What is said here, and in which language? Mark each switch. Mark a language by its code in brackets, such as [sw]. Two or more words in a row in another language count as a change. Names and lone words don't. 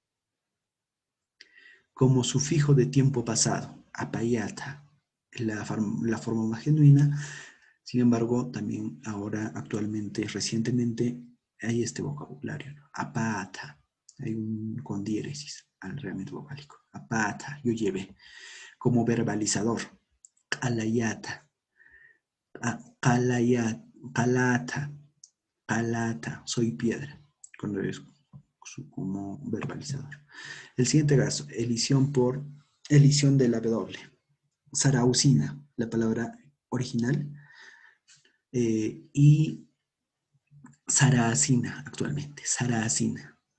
[es] Como sufijo de tiempo pasado, apayata, la forma más genuina. Sin embargo, también ahora, actualmente, recientemente, hay este vocabulario, ¿no? Apata, hay un con diéresis, alargamiento vocálico. Apata, yo llevé. Como verbalizador, [ay] calayata, calayat, calata, calata, [es] soy piedra, cuando es como verbalizador. El siguiente caso, elisión de la W. Saraucina, la palabra original, y Saracina actualmente, Saracina.